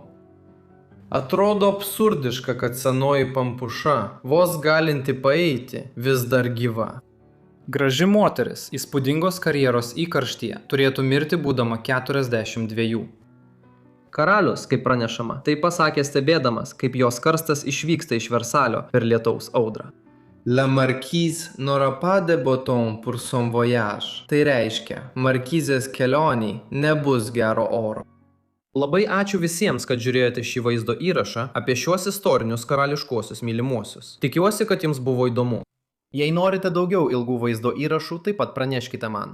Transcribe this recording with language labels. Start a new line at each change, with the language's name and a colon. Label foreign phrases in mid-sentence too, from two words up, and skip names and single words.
Lithuanian: Atrodo absurdiška, kad senoji pampuša, vos galinti paeiti, vis dar gyva. Graži moteris, įspūdingos karjeros įkarštyje, turėtų mirti būdama 42. Karalius, kaip pranešama, tai pasakė stebėdamas, kaip jos karstas išvyksta iš Versalio per lietaus audrą.
French: La marquise n'aura pas de bâton pour son voyage.
Lithuanian: Tai reiškia, markizės kelioniai nebus gero oro. Labai ačiū visiems, kad žiūrėjote šį vaizdo įrašą apie šiuos istorinius karališkuosius mylimuosius. Tikiuosi, kad jums buvo įdomu. Jei norite daugiau ilgų vaizdo įrašų, taip pat praneškite man.